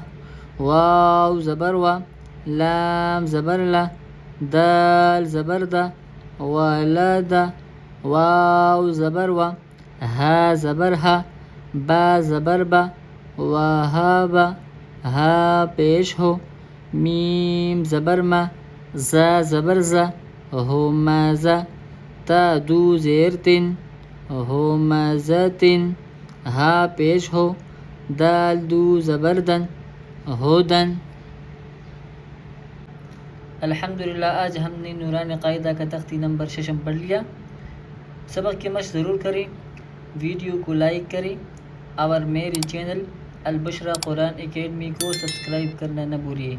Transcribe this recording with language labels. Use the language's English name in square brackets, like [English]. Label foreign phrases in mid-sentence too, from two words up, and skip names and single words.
[Urdu] واو زبر و، لام زبر لا، دال زبر دا، ولد، واو زبر و، ها زبر ها، با زبر با، وهاب، ها پیش ہو، میم زبر ما، زا زبر زا، همزة، تا دو زیر تن، همزة، ها پیش ہو، دال دو زبر دن، ہدن۔ الحمدللہ آج ہم نے نورانی قاعدہ کا تختی نمبر 6 پڑھ لیا۔ سبق کی مشق ضرور کریں، ویڈیو کو لائک کریں اور میرے چینل البشرا قرآن اکیڈمی کو سبسکرائب کرنا نہ بھولیے۔